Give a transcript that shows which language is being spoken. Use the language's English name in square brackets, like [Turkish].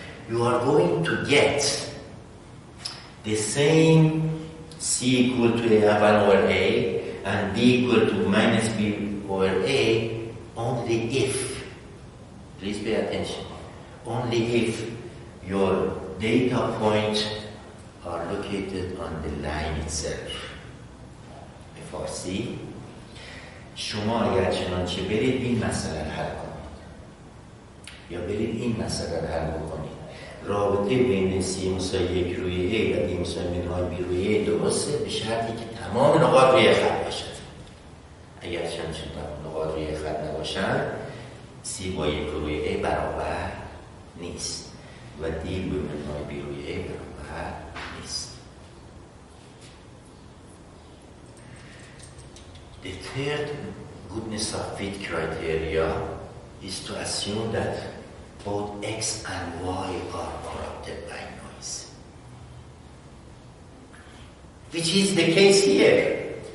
[English] You are going to get the same C equal to A1 over A and B equal to minus B over A only if, please pay attention, only if your data points are located on the line itself. [Persian] فارسی شما اگر چنانچه برید این مسئله رو حل کنید یا برید این مسئله رو حل بکنید رابطه بین C مساوی 1 روی A و D مساوی منهای B روی A درسته به شرطی که تمام نقاط روی خط باشد. اگر چنانچه نقاط روی خط نباشند C با 1 روی A برابر نیست و D روی منهای B روی A برابر نیست. [English] The third goodness of fit criteria is to assume that both X and Y are corrupted by noise, which is the case here.